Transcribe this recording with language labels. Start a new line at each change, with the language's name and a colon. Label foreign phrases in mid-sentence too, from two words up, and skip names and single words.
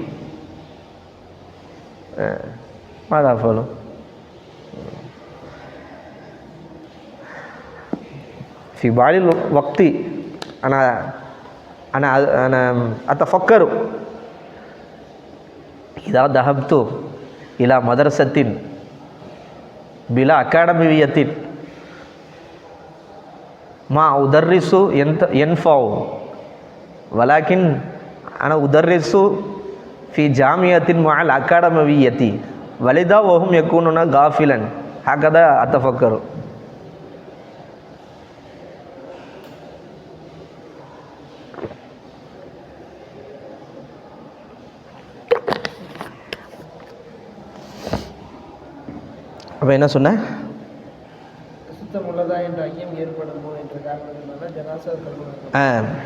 Arabic: ماذا فعلوا في بعض الوقت أنا أتفكر إذا ذهبت إلى مدرسة بلا أكاديمية ما أدرس ينفع ولكن أنا أدرس في جامعة مع الأكاديمية ولذا وهم يكونون غافلا هكذا أتفكر
Tamil: அப்போ என்ன சொன்னேன் சுத்தம் உள்ளதா என்ற ஐயம் ஏற்படுமோ என்ற காரணத்தினால ஜனாசா கல்வி